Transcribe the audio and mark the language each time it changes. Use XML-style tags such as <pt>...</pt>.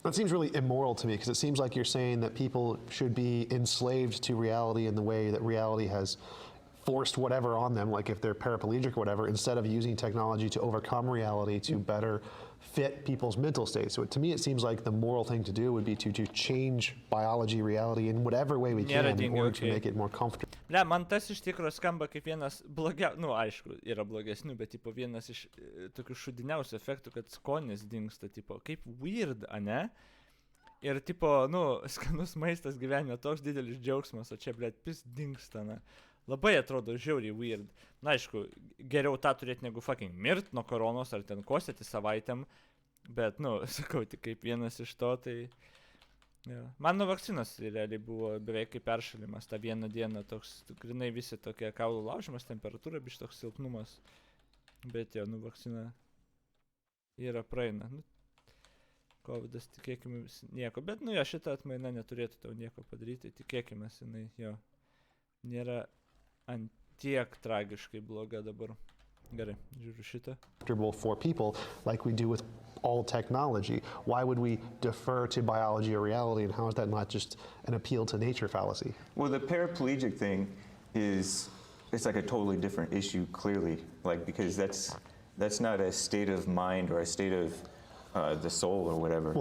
<en>That seems really immoral to me, because it seems like you're saying that people should be enslaved to reality in the way that reality has forced whatever on them, like if they're paraplegic or whatever, instead of using technology to overcome reality to better fit people's mental state. So to me, it seems like the moral thing to do would be to change biology, reality in whatever way we can in order to make it more comfortable.</en> <lt>Ne, man tas iš tikrųjų skamba kaip vienas aišku, yra blogesnių, bet tipo vienas iš tokių šudiniausių efektų, kad skonis dingsta, tipo, kaip weird, ane? Ir tipo, skanus maistas gyvenime toks didelis džiaugsmas, o čia, pis dingsta, ne? Labai atrodo žiauriai weird. Na, aišku, geriau tą turėti negu fucking mirt nuo koronos ar ten kosėti savaitėm, bet, sakau, tik kaip vienas iš to, tai... Ja. Man nuo vakcinos realiai buvo beveik kaip peršalimas, tą vieną dieną toks, grinai visi tokie kaulų laužimas, temperatūra, biškai toks silpnumas, bet jo, vakcina yra praeina. Covidas, tikėkime, nieko, bet, šitą atmaina neturėtų tau nieko padaryti, tikėkime, jinai, jo, nėra antiek tragiškai bloga dabar. Gerai, žiūriu šitą.</lt> <en>For people, like we do with all technology, why would we defer to biology or reality, and how is that not just an appeal to nature fallacy? Well, the paraplegic thing it's like a totally different issue, clearly, like because that's not a state of mind or a state of the soul or whatever.</en>